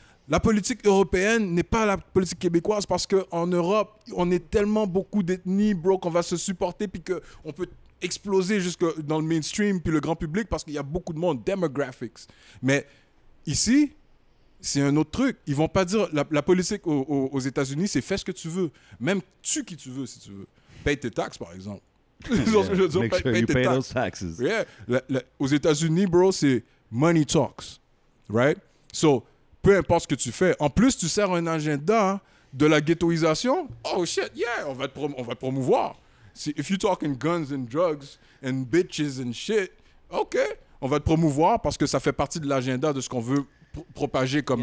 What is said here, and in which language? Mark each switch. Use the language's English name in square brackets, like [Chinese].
[French] La politique européenne n'est pas la politique québécoise parce qu'en Europe, on est tellement beaucoup d'ethnies, bro, qu'on va se supporter puis qu'on peut exploser jusque dans le mainstream puis le grand public parce qu'il y a beaucoup de monde, demographics. Mais ici, c'est un autre truc. Ils vont pas dire... La politique aux États-Unis, c'est fais ce que tu veux. Même tue qui tu veux, si tu veux. Paye tes taxes, par exemple. [English] Yeah, make sure you pay those taxes. Yeah. [French] Aux États-Unis, bro, c'est [English] money talks. [French] Right? So, peu importe ce que tu fais. En plus, tu sers un agenda de la ghettoisation. [English] Oh shit, yeah, [French] on va te promouvoir. [English] If you talking guns and drugs and bitches and shit, [French] OK, on va te promouvoir parce que ça fait partie de l'agenda de ce qu'on veut propager comme...